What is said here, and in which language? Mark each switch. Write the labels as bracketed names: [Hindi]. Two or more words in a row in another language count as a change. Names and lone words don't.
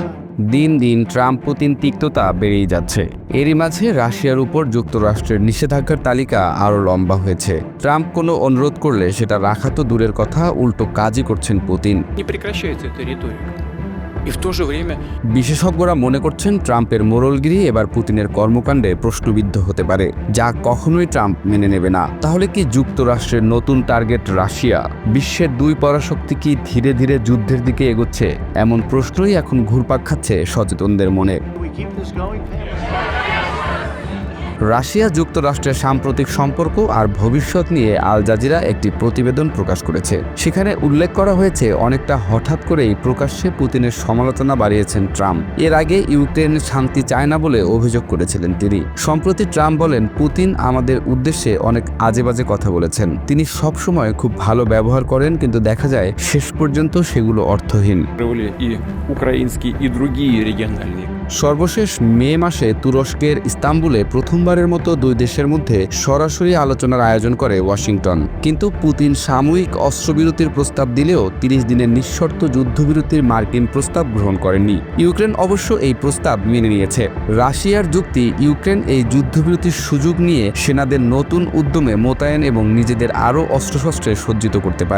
[Bangla] দিন দিন ট্রাম্প পুতিন তিক্ততা বেড়েই যাচ্ছে। এরই মাঝে রাশিয়ার উপর যুক্তরাষ্ট্রের নিষেধাজ্ঞার তালিকা আরও লম্বা হয়েছে। ট্রাম্প কোনো অনুরোধ করলে সেটা রাখা তো দূরের কথা, উল্টো কাজই করছেন পুতিন। [Russian] Не прекращается эта риторика. И в то же время [Bangla] বিশেষজ্ঞরা মনে করছেন ট্রাম্পের মোড়লগিরি এবার পুতিনের কর্মকাণ্ডে প্রশ্নবিদ্ধ হতে পারে, যা কখনোই ট্রাম্প মেনে নেবে না। তাহলে কি যুক্তরাষ্ট্রের নতুন টার্গেট রাশিয়া? বিশ্বের দুই পরাশক্তি কি ধীরে ধীরে যুদ্ধের দিকে এগোচ্ছে? এমন প্রশ্নই এখন ঘুরপাক খাচ্ছে সচেতনদের মনে। [English] Do we keep this going? [Bangla] রাশিয়া যুক্তরাষ্ট্রের সাম্প্রতিক সম্পর্ক আর ভবিষ্যৎ নিয়ে আল জাজিরা একটি প্রতিবেদন প্রকাশ করেছে। সেখানে উল্লেখ করা হয়েছে অনেকটা হঠাৎ করেই প্রকাশ্যে পুতিনের সমালোচনা বাড়িয়েছেন ট্রাম্প। এর আগে ইউক্রেন শান্তি চায় না বলে অভিযোগ করেছিলেন তিনি। সম্প্রতি ট্রাম্প বলেন, পুতিন আমাদের উদ্দেশ্যে অনেক আজেবাজে কথা বলেছেন। তিনি সবসময় খুব ভালো ব্যবহার করেন, কিন্তু দেখা যায় শেষ পর্যন্ত সেগুলো অর্থহীন। [Russian] и украинские, и другие региональные. [Bangla] সর্বশেষ মে মাসে তুরস্কের ইস্তাম্বুলে প্রথমবারের মতো দুই দেশের মধ্যে সরাসরি আলোচনার আয়োজন করে ওয়াশিংটন। কিন্তু পুতিন সাময়িক অস্ত্রবিরতির প্রস্তাব দিলেও 30 দিনের নিঃশর্ত যুদ্ধবিরতির মার্কিন প্রস্তাব গ্রহণ করেননি। ইউক্রেন অবশ্য এই প্রস্তাব মেনে নিয়েছে। রাশিয়ার যুক্তি, ইউক্রেন এই যুদ্ধবিরতির সুযোগ নিয়ে সেনাদের নতুন উদ্যমে মোতায়েন এবং নিজেদের আরও অস্ত্রশস্ত্রে সজ্জিত করতে পারে।